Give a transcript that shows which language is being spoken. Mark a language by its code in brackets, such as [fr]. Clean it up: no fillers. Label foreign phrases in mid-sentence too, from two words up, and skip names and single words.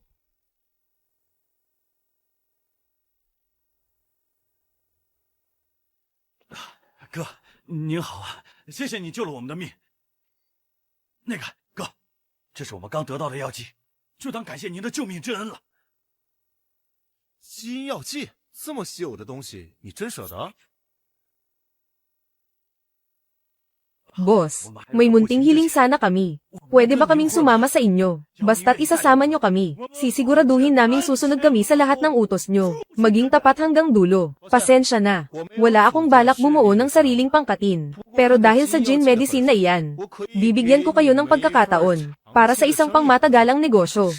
[zh] 哥，您好啊，谢谢你救了我们的命。那个哥，这是我们刚得到的药剂，就当感谢您的救命之恩了。基因药剂，这么稀有的东西，你真舍得？ [tl] Boss, may munting hiling sana kami. Pwede ba kaming sumama sa inyo? Basta't isasama nyo kami. Sisiguraduhin naming susunod kami sa lahat ng utos nyo. Maging tapat hanggang dulo. Pasensya na. Wala akong balak bumuo ng sariling pangkatin. Pero dahil sa [en] gene medicine [tl] na iyan, bibigyan ko kayo ng pagkakataon para sa isang pangmatagalang negosyo.